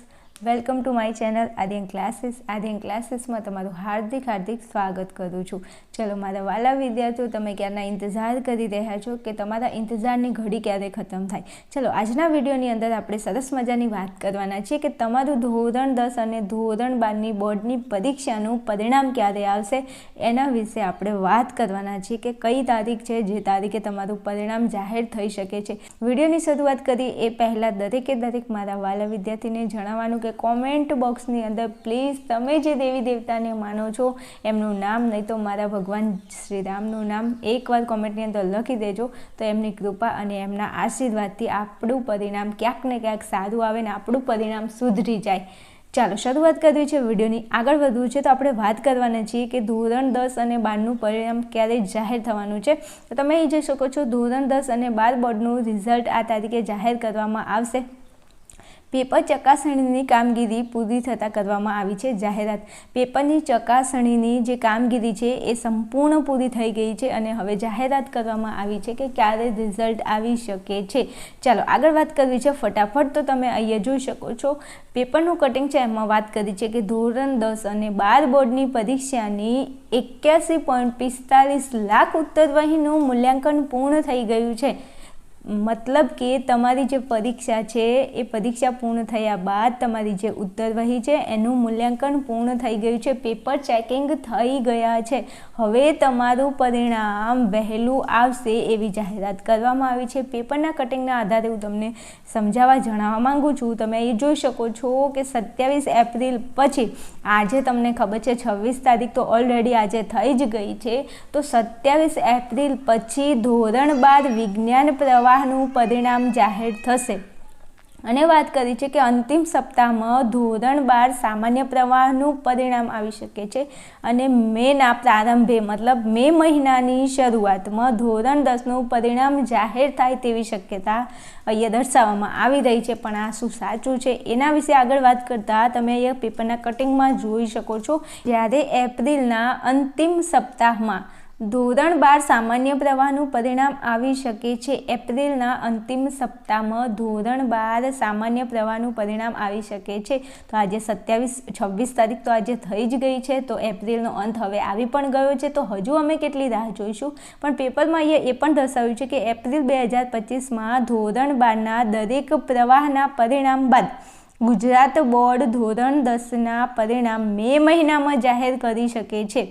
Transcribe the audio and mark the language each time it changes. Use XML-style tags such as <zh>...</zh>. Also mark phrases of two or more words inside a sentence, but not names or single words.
<en>welcome to my channel</en> <gu>આર્યન ક્લાસેસ માં તમારું હાર્દિક સ્વાગત કરું છું। ચલો મારા વ્હાલા વિદ્યાર્થીઓ, તમે ક્યારના ઇંતજાર કરી રહ્યા છો કે તમારા ઇંતજારની ઘડી ક્યારે ખત્મ થાય। ચલો આજના વિડિયોની અંદર આપણે સરસ મજાની વાત કરવાના છીએ કે તમારું ધોરણ 10 અને ધોરણ 12 બોર્ડની પરીક્ષાનું પરિણામ ક્યારે આવશે એના વિશે આપણે વાત કરવાના છીએ કે કઈ તારીખ છે જે તારીખે તમારું પરિણામ જાહેર થઈ શકે છે। વિડિયોની શરૂઆત કરી એ પહેલા દરેકે દરેક મારા વ્હાલા વિદ્યાર્થીને જણાવવાનું કે કૉમેન્ટ બૉક્સની અંદર પ્લીઝ તમે જે દેવી દેવતાને માનો છો એમનું નામ, નહીં તો મારા ભગવાન શ્રી રામનું નામ એકવાર કૉમેન્ટની અંદર લખી દેજો, તો એમની કૃપા અને એમના આશીર્વાદથી આપણું પરિણામ ક્યાંક ને ક્યાંક સારું આવે ને આપણું પરિણામ સુધરી જાય। ચાલો શરૂઆત કરવી છે વિડિયોની। આગળ વધવું છે તો આપણે વાત કરવાના છીએ કે ધોરણ 10 અને 12 પરિણામ ક્યારે જાહેર થવાનું છે। તો તમે જોઈ શકો છો ધોરણ 10 અને 12 બોર્ડનું રિઝલ્ટ આ તારીખે જાહેર કરવામાં આવશે। પેપર ચકાસણીની કામગીરી પૂરી થતા કરવામાં આવી છે જાહેરાત। પેપરની ચકાસણીની જે કામગીરી છે એ સંપૂર્ણ પૂરી થઈ ગઈ છે અને હવે જાહેરાત કરવામાં આવી છે કે ક્યારે રિઝલ્ટ આવી શકે છે। ચાલો આગળ વાત કરવી છે ફટાફટ। તો તમે અહીંયા જોઈ શકો છો પેપરનું કટિંગ છે, એમાં વાત કરી છે કે ધોરણ 10 અને 12 બોર્ડની પરીક્ષાની 81.45 લાખ ઉત્તરવહીનું મૂલ્યાંકન પૂર્ણ થઈ ગયું છે। મતલબ કે તમારી જે પરીક્ષા છે એ પરીક્ષા પૂર્ણ થયા બાદ તમારી જે ઉત્તરવહી છે એનું મૂલ્યાંકન પૂર્ણ થઈ ગયું છે।</gu> <en>paper checking</en> <gu>થઈ ગયા છે। હવે તમારું પરિણામ વહેલું આવશે એવી જાહેરાત કરવામાં આવી છે। પેપરના કટિંગના આધારે હું તમને સમજાવવા જણાવવા માંગુ છું। તમે એ જોઈ શકો છો કે 27 એપ્રિલ પછી આજે તમને ખબર છે 26 તારીખ તો ઑલરેડી આજે થઈ જ ગઈ છે, તો 27 એપ્રિલ પછી ધોરણ 12 વિજ્ઞાન પ્રવાહ પરિણામ જાહેર થશે। અને વાત કરી છે કે અંતિમ સપ્તાહમાં ધોરણ 12 સામાન્ય પ્રવાહનું પરિણામ આવી શકે છે અને મેના પ્રારંભે મતલબ મે મહિનાની શરૂઆતમાં ધોરણ 10 નું પરિણામ જાહેર થાય તેવી શક્યતા અહીંયા દર્શાવવામાં આવી રહી છે। પણ આ શું સાચું છે એના વિશે આગળ વાત કરતા તમે અહીંયા પેપરના કટિંગમાં જોઈ શકો છો। જ્યારે એપ્રિલના અંતિમ સપ્તાહમાં ધોરણ 12 સામાન્ય પ્રવાહનું પરિણામ આવી શકે છે। એપ્રિલના અંતિમ સપ્તાહમાં ધોરણ 12 સામાન્ય પ્રવાહનું પરિણામ આવી શકે છે। તો આજ 26 તારીખ તો આજ થઈ જ ગઈ છે, તો એપ્રિલનો અંત હવે આવી પણ ગયો છે। તો હજુ અમે કેટલી રાહ જોઈશું। પણ પેપરમાં અહીંયા એ પણ દર્શાવ્યું છે કે એપ્રિલ 2025 માં ધોરણ 12 ના દરેક પ્રવાહના પરિણામ બાદ ગુજરાત બોર્ડ ધોરણ 10 ના પરિણામ મે મહિનામાં જાહેર કરી શકે છે।</gu>